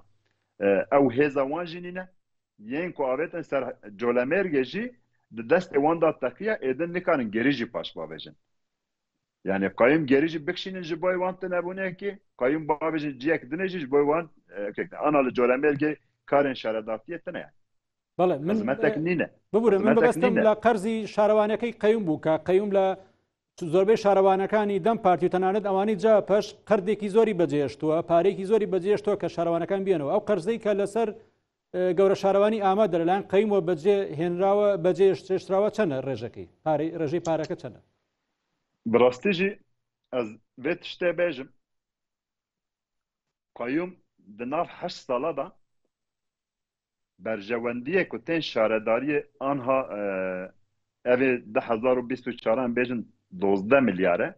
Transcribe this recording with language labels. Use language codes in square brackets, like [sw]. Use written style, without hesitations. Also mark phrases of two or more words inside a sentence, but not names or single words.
[ku] Ew hêza wan jî nîne, yên ku avêtin ser Colemêrgê jî di destê wan da teqiya êdin nikarin gerî jî paş bavêjin. Yani qayyum gerî jî bikişînin ji bo wan nebûnekî, qayyum bavêjin ciyek dinê jî ji bo wan ana li Colemêrgê karên şaredatiyê tune ye. [ckb] بەڵێ من ببورم من بەبەستم لە قەرزی شارەوانەکەی قەیوم بوو کە قەیوم لە زۆربەی شارەوانەکانی دەم پارتی و تەنانەت ئەوانی جا پەش قەردێکی زۆری بەجێشتووە، پارێکی زۆری بەجێشتووە کە شارەوانەکان بێنەوە. ئەو قەرزەی کە لەسەر گەورە شارەوانی ئامادە لەلایەن قەیمەوە بەجێ هێنراوە، بەجێشتراوە چەندە ڕێژەکەی ڕێژەی پارەکە چەندە؟ [ku] Bi rastî jî ez vê tiştê bêjim, qayyum di nav 8 sala da berjewendiyê ku tên şaredariyê anha evê 2024 em bêjin 12 milyar e.